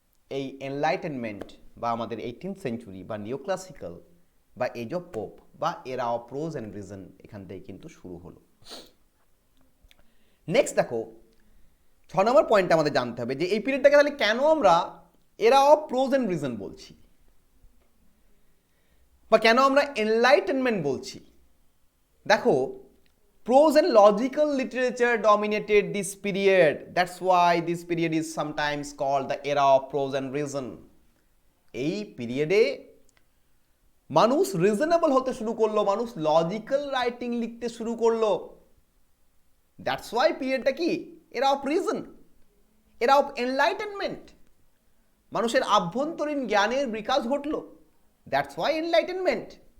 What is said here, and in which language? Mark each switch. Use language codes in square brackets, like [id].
[bn] এই এনলাইটেনমেন্ট বা আমাদের 18th সেঞ্চুরি বা নিও ক্লাসিক্যাল বা এজ অফ পোপ বা এরা অফ প্রোজ অ্যান্ড রিজন এখান থেকে কিন্তু শুরু হলো। নেক্সট দেখো, 6 নম্বর পয়েন্টটা আমাদের জানতে হবে যে এই পিরিয়ডটাকে তাহলে কেন আমরা এরা অফ প্রোজ অ্যান্ড রিজন বলছি বা কেন আমরা এনলাইটেনমেন্ট বলছি। [en] দেখো, prose and logical literature dominated this period. That's why this period is sometimes called the era of prose and reason. [bn] এই পিরিয়ডে মানুষ রিজনেবল হতে শুরু করলো, মানুষ লজিক্যাল রাইটিং লিখতে শুরু করলো। [en] that's why [bn] পিরিয়ডটা কি? এরা অফ রিজন, এরা অফ এনলাইটেনমেন্ট। মানুষের আভ্যন্তরীণ জ্ঞানের বিকাশ ঘটল। [en] that's why [bn] enlightenment.